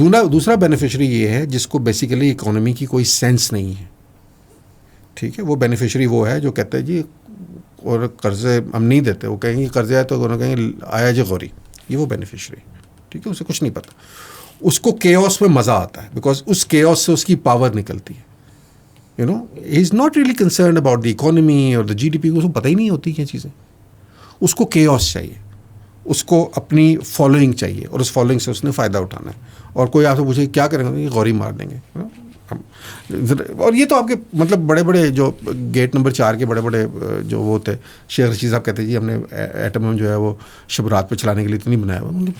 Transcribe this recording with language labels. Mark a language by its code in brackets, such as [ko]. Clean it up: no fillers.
[ur] دوسرا بینیفیشری یہ ہے جس کو بیسیکلی اکانومی کی کوئی سینس نہیں ہے. ٹھیک ہے، وہ بینیفیشری وہ ہے جو کہتے ہیں جی اور قرضے ہم نہیں دیتے، وہ کہیں گے قرضے آئے تو کہیں گے آیا جی غوری. یہ وہ بینیفیشری، ٹھیک ہے، اسے کچھ نہیں پتہ. اس کو کیوس میں مزہ آتا ہے، بیکاز اس کیوس سے اس کی پاور نکلتی ہے. [en] You know he is not really concerned about the economy اور the GDP. [ur] اس کو پتہ ہی نہیں ہوتی کیا چیزیں. اس کو کیوس چاہیے، اس کو اپنی فالوئنگ چاہیے، اور اس فالوئنگ سے اس نے فائدہ اٹھانا ہے. اور کوئی آپ سے پوچھے کیا کریں گے، غوری مار دیں گے. اور یہ تو آپ کے مطلب بڑے بڑے جو گیٹ نمبر 4 کے بڑے بڑے جو وہ تھے، شیخ رشید صاحب کہتے ہیں جی ہم نے ایٹم جو ہے وہ شب رات پہ چلانے کے لیے تو نہیں بنایا ہوا.